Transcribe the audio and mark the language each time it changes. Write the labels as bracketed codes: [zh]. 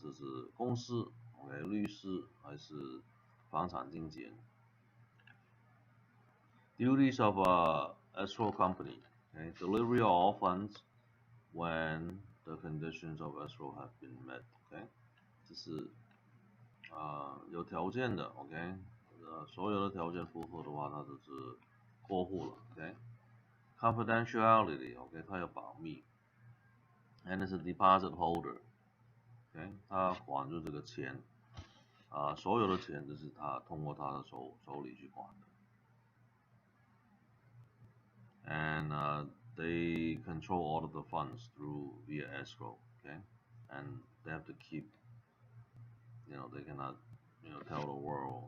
[zh] 这是公司 ，OK， 律师还是房产经纪人 [en] ？Duties of a escrow company, okay, delivery of all funds when the conditions of escrow have been met, okay， [zh] 这是有条件的 ，OK， 所有的条件符合的话，它就是过户了 [en] ，OK。Confidentiality， OK， [zh] 它有保密。 [en] And is a deposit holder， [zh] OK， 他管住这个钱，所有的钱都是他通过他的手里去管的。 [en] And they control all of the funds via escrow, okay? And they have to keep, they cannot, tell the world.